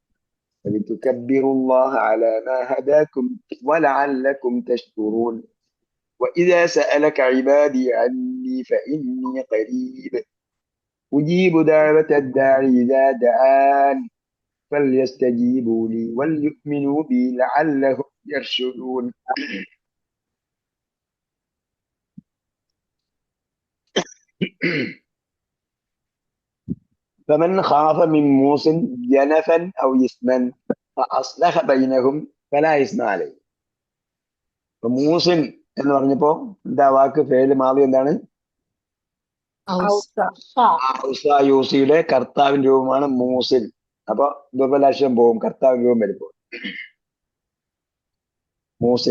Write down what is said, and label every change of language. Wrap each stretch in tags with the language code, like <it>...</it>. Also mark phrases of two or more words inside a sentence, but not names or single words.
<ar>ولعلكم تشكرون وإذا سألك عبادي عني فإني قريب أجيب دعوة الداعي إذا دعان فليستجيبوا لي وليؤمنوا بي لعلهم يرشدون. فمن خاف من موص جنفا أو إثما فأصلح بينهم فلا إثم عليه.</ar> <ml>മൂസിൻ എന്ന് പറഞ്ഞപ്പോ എന്താ വാക്ക് ഫേല് മാറി എന്താണ്? യൂസിയുടെ കർത്താവിന്റെ രൂപമാണ് മൂസിൻ. അപ്പൊ ദുർബലാശയം പോവും, കർത്താവിന്റെ രൂപം വരുമ്പോ മൂസിൻ.</ml>